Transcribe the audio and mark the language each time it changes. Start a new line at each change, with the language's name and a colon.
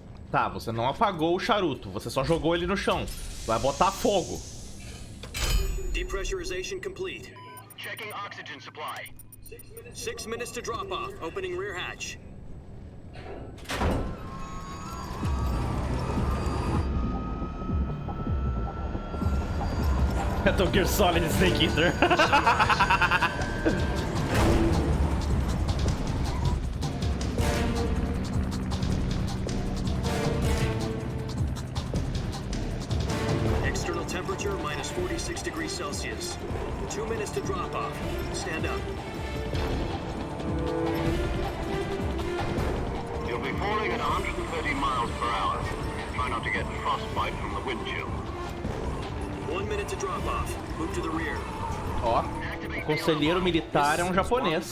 Portuguese: Tá, você não apagou o charuto, você só jogou ele no chão. Vai botar fogo.
English: Depressurization complete. Checking oxygen supply. 6 minutes to drop off. Opening rear hatch. Metal Gear Solid Snake Eater. External temperature minus 46 degrees Celsius. 2 minutes to drop off. Stand up. You'll be falling at 130 miles per hour. Try not to get frostbite from the wind chill. 1 minute to drop off. Move to the rear.
Portuguese: Ó, o conselheiro militar é um japonês.